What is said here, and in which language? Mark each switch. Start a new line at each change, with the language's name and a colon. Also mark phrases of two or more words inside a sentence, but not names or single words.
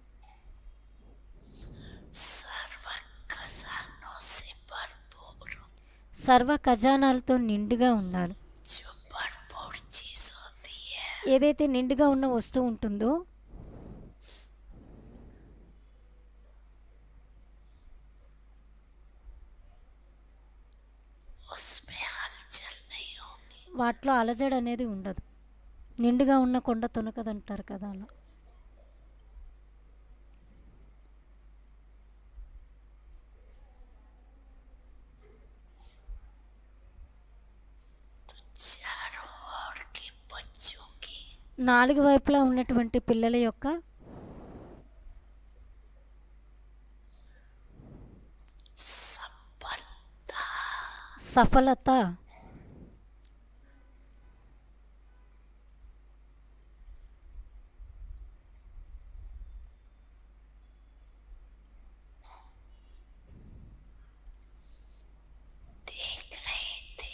Hindi: सर्व खजानों से भरपूर
Telugu: సర్వ ఖజానాలతో నిండుగా ఉన్నారు.
Hindi: जो भरपूर चीज होती है
Telugu: ఏదైతే నిండుగా ఉన్న వస్తువు ఉంటుందో
Hindi: उसमें हलचल नहीं होगी।
Telugu: వాటిలో అలజడి అనేది ఉండదు. నిండుగా ఉన్న కొండ తొనకదంటారు కదా అలా.
Hindi: चारों ओर के बच्चों की
Telugu: నాలుగు వైపులా ఉన్నటువంటి పిల్లల యొక్క
Hindi: सफलता
Telugu: సఫలత
Hindi: देख रहे थे।